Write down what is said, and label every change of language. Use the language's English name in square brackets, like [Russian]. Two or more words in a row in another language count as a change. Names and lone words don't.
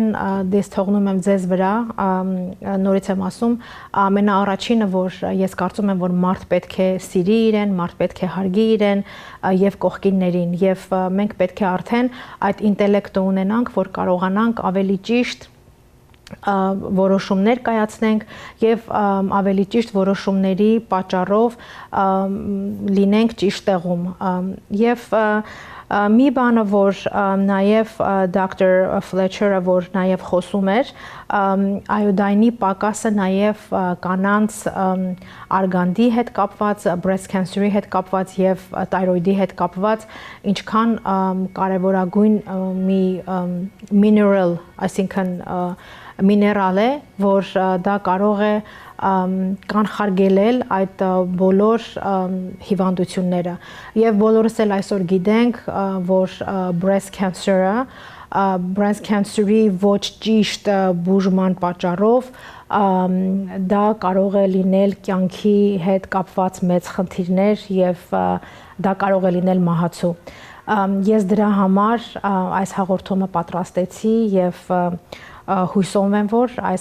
[Armenian] դες թողնում եմ ձեզ վրա, նորից եմ ասում, ամենաառաջինը, որ ես կարծում եմ, որ մարդ պետք է սիրի իրեն, մարդ պետք է հարգի իրեն եւ կողքիններին, եւ մենք պետք է արդեն այդ ինտելեկտը ունենանք, որ կարողանանք ավելի ճիշտ որոշումներ կայացնենք եւ ավելի ճիշտ որոշումների պատճառով լինենք ճիշտ տեղում եւ մի բանը, որ նաև Dr. Fletcher-ը, որ նաև խոսում էր, iodine-ի պակասը նաև կանանց արգանդի հետ կապված, [English] breast cancer- [Armenian] ի հետ կապված եւ թայրոիդի հետ կապված, ինչքան կարևորագույն մի mineral, այսինքն միներալ է, որ դա կարող է կանխարգելել այդ բոլոր հիվանդությունները եւ բոլորս էլ այսօր գիտենք, որ breast cancer-ի ոչ ճիշտ բուժման պատճառով դա կարող է լինել կյանքի հետ կապված մեծ խնդիրներ եւ դա կարող է լինել մահացու։ Ես դրա համար այս հաղորդումը պատրաստեցի եւ հույսով եմ, որ այս